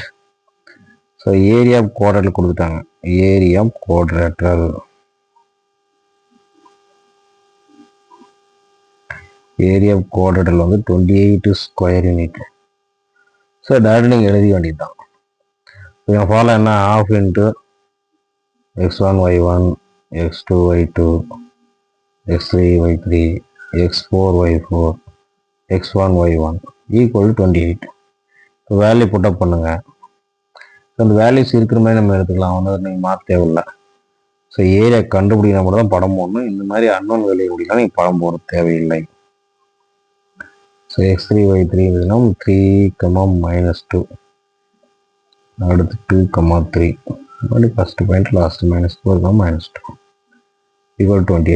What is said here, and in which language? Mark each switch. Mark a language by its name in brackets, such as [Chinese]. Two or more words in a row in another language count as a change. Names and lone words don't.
[Tamil] ஸோ [English] area of quadrilateral [Tamil] கொடுத்துட்டாங்க. [English] area of quadrilateral [Tamil] வந்து 28 [English] square unit. [Tamil] ஸோ டேரக்ட் நீங்கள் எழுதி வேண்டியது தான். எங்கள் ஃபாலோ என்ன, [English] half into x1 y1 x2 y2 x3 y3 x4 y4 x1 y1 equal 28. value put up [Tamil] பண்ணுங்க. ஸோ அந்த வேல்யூஸ் இருக்கிற மாதிரி நம்ம எடுத்துக்கலாம், ஒன்று நீங்கள் மாற்ற தேவையில்லை. ஸோ ஏரியா கண்டுபிடிக்கிற மட்டும் தான் படம் போடணும். இந்த மாதிரி [English] unknown value [Tamil] பிடிக்கலாம் நீங்கள் படம் போட தேவையில்லை. ஸோ x3 y3 இதுனா 3, -2 அடுத்து 2, 3 [English] first point last [Tamil] -4, -2 ஈக்குவல் 28.